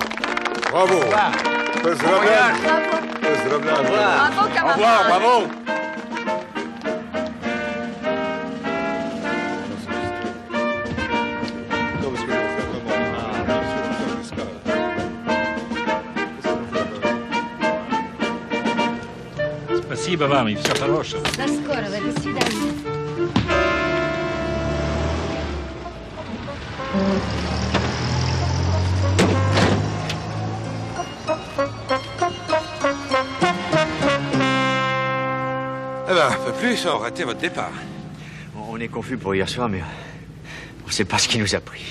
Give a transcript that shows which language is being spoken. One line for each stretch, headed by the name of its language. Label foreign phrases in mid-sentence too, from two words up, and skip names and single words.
French: Bravo.
Russian: Поздравляю. Поздравляю.
French: Au revoir, bravo.
Russian: Спасибо вам и всего хорошего. До скорого, до свидания.
French: Eh ben, un peu plus, on raté votre départ. On est confus pour hier soir, mais on ne sait pas ce qui nous a pris.